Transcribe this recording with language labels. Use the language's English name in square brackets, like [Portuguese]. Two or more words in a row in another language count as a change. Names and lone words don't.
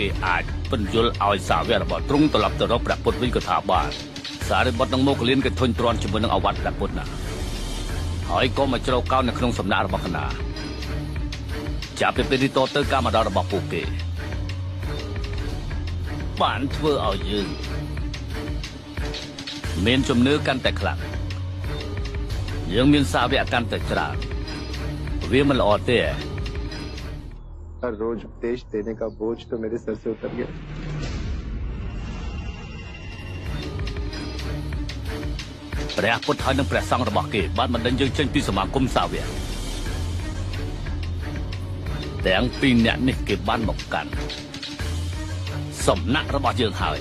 [Khmer] អាចពន្យល់ឲ្យសាវករបស់ទ្រង់ត្រឡប់ទៅរកព្រះពុទ្ធវិញក៏ថាបានសារេបុត្រនិងម៉ូកលៀនគេធុញទ្រាន់ជាមួយនឹងអវត្តព្រះពុទ្ធណាហើយក៏មកជ្រៅកោននៅក្នុងសំណាក់របស់កណាចាប់ពីពេលនេះតទៅការមកដល់របស់ពួកគេបានធ្វើឲ្យយើងមានជំនឿកាន់តែខ្លាំងយើងមានសាវកកាន់តែច្រើនវាមិនល្អទេ [Hindi] हर रोज उपदेश देने का बोझ तो मेरे सर से उतर गया [Khmer] ព្រះពុទ្ធហើយនិងព្រះសង្ឃរបស់គេបានបណ្ដេញយើងចេញពីសមាគមសាវកទាំងពីរនាក់នេះគេបានមកកាន់សំណាក់របស់យើង